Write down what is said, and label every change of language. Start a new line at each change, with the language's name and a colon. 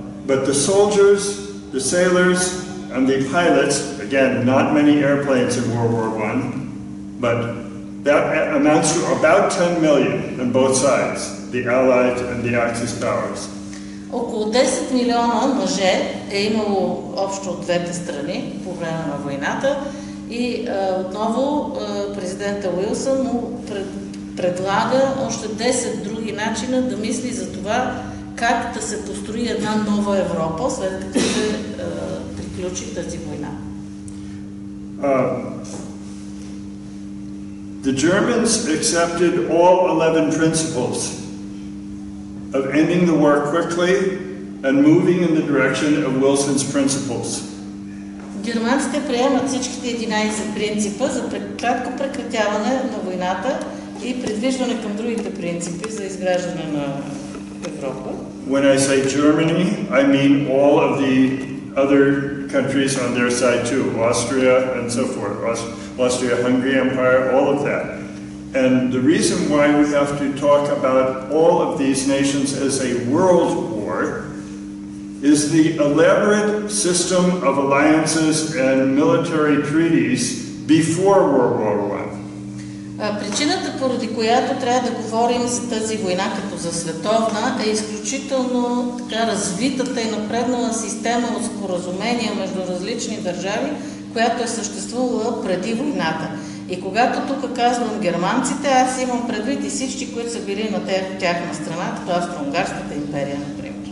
English: But the soldiers, the sailors, and the pilots, again, not many airplanes in World War I, but that amounts to about 10 million on both sides, the Allied and the Axis powers.
Bulgarian: Около 10 милиона мъже е имало общо от двете страни по време на войната и отново президента Уилсън му предлага още 10 други начина да мисли за това как да се построи една нова Европа, след като се приключи тази война.
English: The Germans accepted all 11 principles of ending the war quickly and moving in the direction of Wilson's principles.
Bulgarian: Германците приемат всичките 11 принципа за кратко прекратяване на войната и придвижване към другите принципи за изграждане на Европа.
English: When I say Germany, I mean all of the other countries on their side too, Austria and so forth, Austria-Hungary Empire, all of that. And the reason why we have to talk about all of these nations as a world war is the elaborate system of alliances and military treaties before World War I.
Bulgarian: Причината, поради която трябва да говорим за тази война като за световна, е изключително така развитата и напреднала система от споразумения между различни държави, която е съществувала преди войната. И когато тук казвам германците, аз имам предвид и всички, които са били на тяхна страна, като Австро-Унгарската империя, например.